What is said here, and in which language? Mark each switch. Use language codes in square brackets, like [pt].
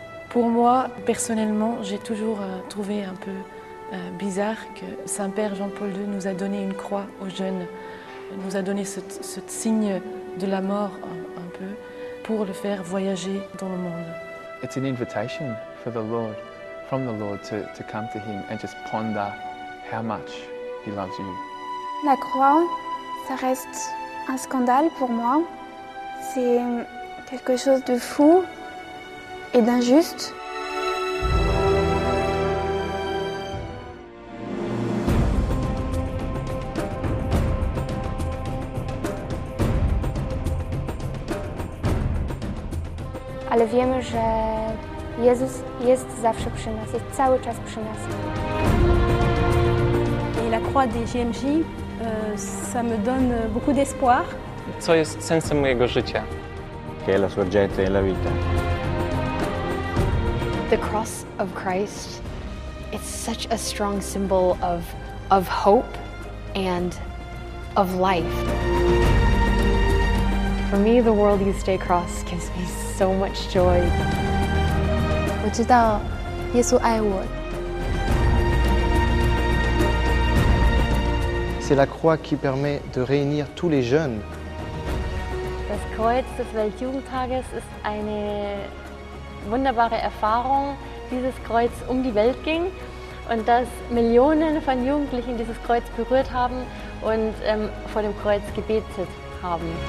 [fr] Pour moi, personnellement, j'ai toujours trouvé un peu bizarre que Saint-Père Jean-Paul II nous a donné une croix aux jeunes, nous a donné ce signe de la mort un peu pour le faire voyager dans le monde. [en] It's an invitation for the Lord, from the Lord to come to Him and just ponder how much He loves you. [fr] La croix, ça reste un scandale pour moi. C'est quelque chose de fou et d'injuste. [pl] Ale wiemy, że Jezus jest zawsze przy nas, jest cały czas przy nas. [fr] Et la croix des JMJ, ça me donne beaucoup d'espoir. [pl] Co jest sensem mojego życia? [it] Che è la sorgente della vita. [en] The cross of Christ, it's such a strong symbol of hope and of life. For me, the World Youth Day cross gives me so much joy. [zh] 我知道耶稣爱我。 [fr] C'est la croix qui permet de réunir tous les jeunes. [de] Das Kreuz des Weltjugendtages ist eine wunderbare Erfahrung, dieses Kreuz um die Welt ging und dass Millionen von Jugendlichen dieses Kreuz berührt haben und vor dem Kreuz gebetet haben.